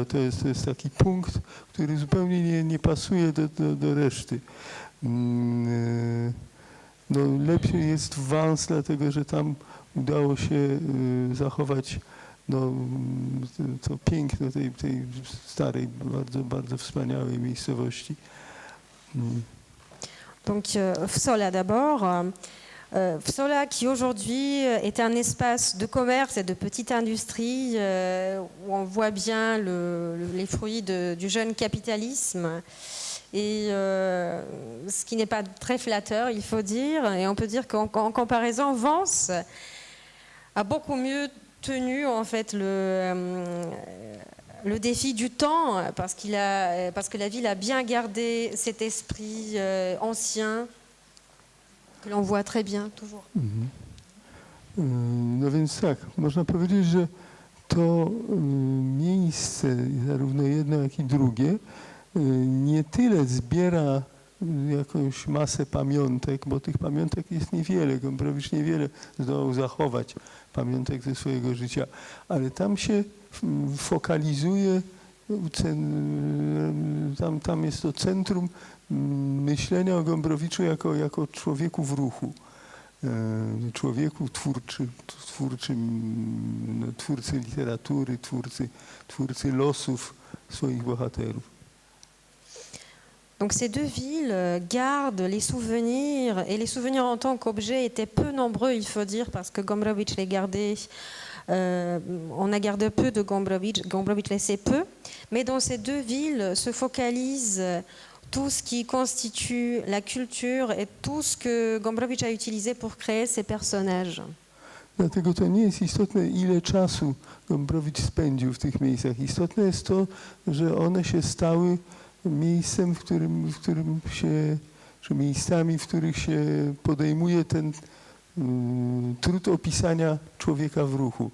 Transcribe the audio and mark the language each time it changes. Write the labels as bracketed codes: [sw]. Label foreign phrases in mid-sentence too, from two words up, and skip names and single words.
[pl] To jest taki punkt, który zupełnie nie pasuje do reszty. No, lepiej jest w Vence, dlatego że tam udało się zachować to piękno tej starej, bardzo, bardzo wspaniałej miejscowości. [fr] Donc Wsola d'abord. Wsola qui aujourd'hui est un espace de commerce et de petite industrie où on voit bien les fruits du jeune capitalisme et ce qui n'est pas très flatteur, il faut dire. Et on peut dire qu'en comparaison, Vence a beaucoup mieux tenu en fait le défi du temps parce que la ville a bien gardé cet esprit ancien que l'on voit très bien toujours. [pl] No więc tak, można powiedzieć, że to miejsce, zarówno jedno, jak i drugie, nie tyle zbiera jakąś masę pamiątek, bo tych pamiątek jest niewiele. Gombrowicz niewiele zdołał zachować pamiątek ze swojego życia, ale tam się fokalizuje, tam jest to centrum myślenia o Gombrowiczu jako człowieku w ruchu, człowieku twórcy literatury, twórcy losów swoich bohaterów. [fr] Donc ces deux villes gardent les souvenirs, et les souvenirs en tant qu'objet étaient peu nombreux, il faut dire, parce que Gombrowicz les gardait. On a gardé peu de Gombrowicz laissait peu, mais dans ces deux villes se focalise tout ce qui constitue la culture et tout ce que Gombrowicz a utilisé pour créer ses personnages. [pl] Dlatego to nie jest istotne, ile czasu Gombrowicz spędził w tych miejscach. Istotne jest to, że one się stały miejscem, czy miejscami, w których się podejmuje ten trud opisania człowieka w ruchu.